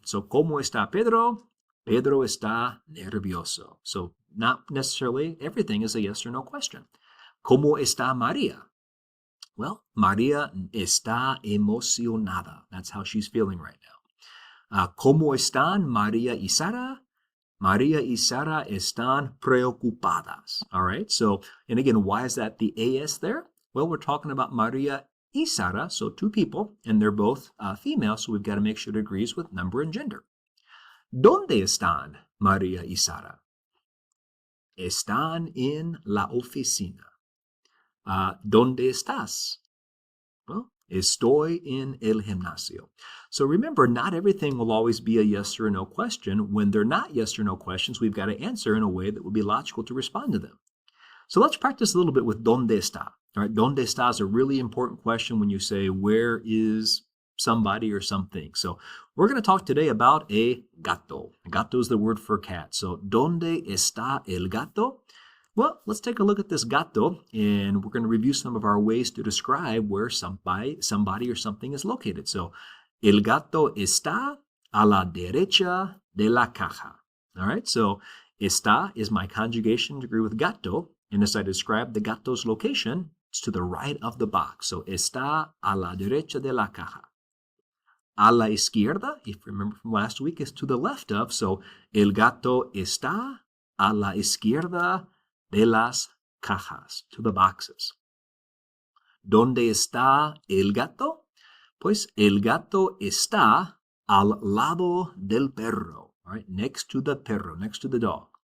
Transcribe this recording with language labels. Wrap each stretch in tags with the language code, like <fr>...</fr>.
<es>So, ¿Cómo está Pedro? Pedro está nervioso.</es> <en>So, not necessarily everything is a yes or no question.</en> <es>¿Cómo está María?</es> <en>Well,</en> <es>María está emocionada.</es> <en>That's how she's feeling right now.</en> <es>¿Cómo están María y Sara? María y Sara están preocupadas.</es> <en>All right. So, and again, why is that the AS there? Well, we're talking about María y Sara, so two people, and they're both female, so we've got to make sure it agrees with number and gender.</en> <es>¿Dónde están María y Sara? Están en la oficina. ¿Dónde estás?</es> <en>Well,</en> <es>estoy en el gimnasio.</es> <en>So remember, not everything will always be a yes or a no question. When they're not yes or no questions, we've got to answer in a way that will be logical to respond to them. So let's practice a little bit with</en> <es>¿dónde está?</es> <en>All right, ¿dónde está is a really important question when you say, where is somebody or something? So we're going to talk today about a gato. Gato is the word for cat. So,</en> <es>¿dónde está el gato?</es> <en>Well, let's take a look at this gato, and we're going to review some of our ways to describe where somebody or something is located.</en> <es>So, el gato está a la derecha de la caja.</es> <en>All right, so está is my conjugation degree with gato, and as I describe the gato's location, it's to the right of the box. So,</en> <es>está a la derecha de la caja. A la izquierda,</es> <en>if you remember from last week, is to the left of.</en> <es>So, el gato está a la izquierda de las cajas,</es> <en>to the boxes.</en> <es>¿Dónde está el gato? Pues el gato está al lado del perro,</es> <en>all right, next to the perro, next to the dog.</en>